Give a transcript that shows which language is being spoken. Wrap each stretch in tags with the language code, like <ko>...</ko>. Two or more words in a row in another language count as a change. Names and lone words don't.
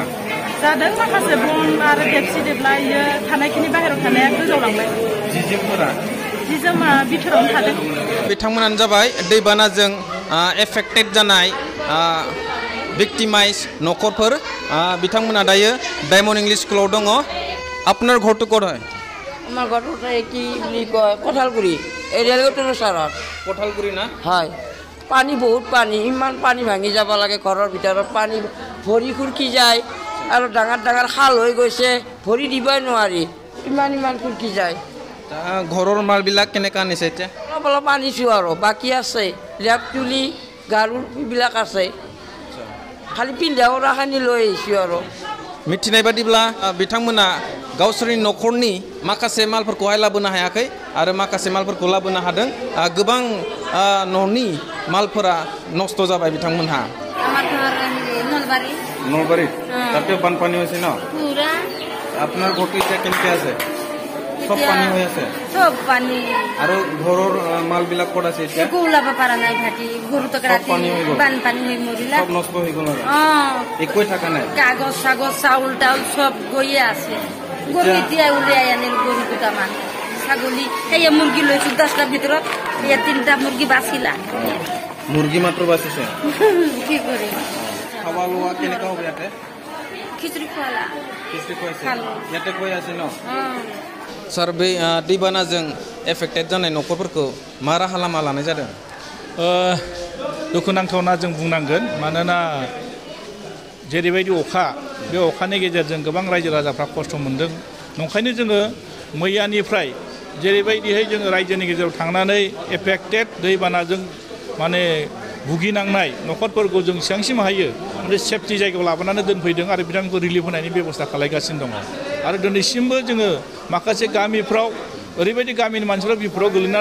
<brx>जादों माखासे बन आरो देबसि देबला इयो थानायखिनि बाहेरायाव थानाया गोजावलांबाय जि जोमा बिथोरावनो थादों बिथांमोनानो जाबाय दैबानाजों एफेक्टेड जानाय विक्टिमाइज न'खरफोर बिथांमोना दायो डायमन्ड इंलिश स्कुलाव दङ</brx> <as>আপনার ঘরটো ক'ত হয় আমার ঘরটা কি বুলি কয় কঠালগুৰি ৰেলৱেৰ ওচৰত কঠালগুৰি না হয় পানী বহুত পানী ইমান পানী ভাঙি যাব লাগে ঘৰৰ ভিতৰত পানী ভৰি খুৰকি যায় আৰু ডাঙৰ ডাঙৰ খাল হৈ গৈছে ভৰি দিবই নোৱাৰি ইমান খুৰকি যায় ঘৰৰ মালবিলাক কেনেকৈ আনিছে এতিয়া অলপ অলপ আনিছোঁ আৰু বাকী আছে লেপ তুলি গাৰু এইবিলাক আছে খালি পিন্ধা উৰাখিনি লৈ আহিছোঁ আৰু</as> <brx>मिथिनाय बादिब्ला बिथांमोना गावसोरनि न'खरनि माखासे मालफोरखौहाय लाबोनो हायाखै आरो माखासे मालफोरखौ लाबोनो हादों गोबां न'नि मालफोरा नष्ट जाबाय बिथांमोनहा नलबारी</brx> <as>তাতে বানপানী হৈছে ন পুরা আপনার ঘরটি কেনেকৈ আছে সব পানী হৈ আছে সব পানী আৰু ঘৰৰ মালবিলাক ক'ত আছে এতিয়া ওলাব পৰা নাই ভাটি গৰুটো ৰাতি বানপানী হৈ মৰিলা সব নষ্ট হৈ গ'ল একোৱে থকা নাই কাগজ চাগজ চাউল টাউল সব গৈয়ে আছে গৰু এতিয়া উলিয়াই আনিল গৰু দুটামান ছাগলী সেয়া মুৰ্গী লৈছো 10টাৰ ভিতৰত এয়া 3টা মুৰ্গী বাচিলা মুৰ্গী মাত্ৰ বাচিছে কি কৰি খাৱা লোৱা কেনেকুৱা হ'ব ইয়াতে খিচুৰি খোৱালা খুৱাইছে ইয়াতে কৈ আছে</as> <brx>ন सार बे दैबानाजों एफेक्टेड जानाय न'खरफोरखौ मा राहा लामा लानाय जादों दुखुनांथावना जों बुंनांगोन मानोना जेरैबायदि अखा बे अखानि गेजेरजों गोबां रायजो राजाफ्रा खस्थ' मोनदों नंखायनो जोङो मैयानिफ्राय जेरैबायदिहाय जोङो रायजोनि गेजेराव थांनानै एफेक्टेड दैबानाजों माने भुगिनांनाय न'खरफोरखौ जों बेसेबांसिम हायो माने सेफटि जायगायाव लाबोनानै दोनफैदों आरो बिथांमोनखौ रिलिफ होनायनि बेबस्था खालामगासिनो दङ आरो दिनैसिमबो जोङो माखासे गामिफ्राव ओरैबायदि गामिनि मानसिफ्रा बिफोराव गोलैना</brx>